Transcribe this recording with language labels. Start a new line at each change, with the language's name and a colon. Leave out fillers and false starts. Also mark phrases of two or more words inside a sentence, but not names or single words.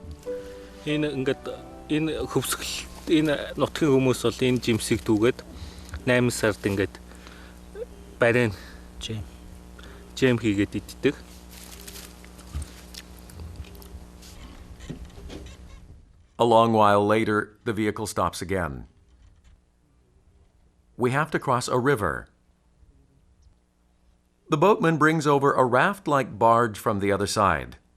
Mongolian: Энэ нутгийн хүмүүс бол энэ жимсийг дүүгээд 8 сард ингээд барин жем хийгээд иддэг.
English: A long while later, the vehicle stops again. We have to cross a river. The boatman brings over a raft-like barge from the other side.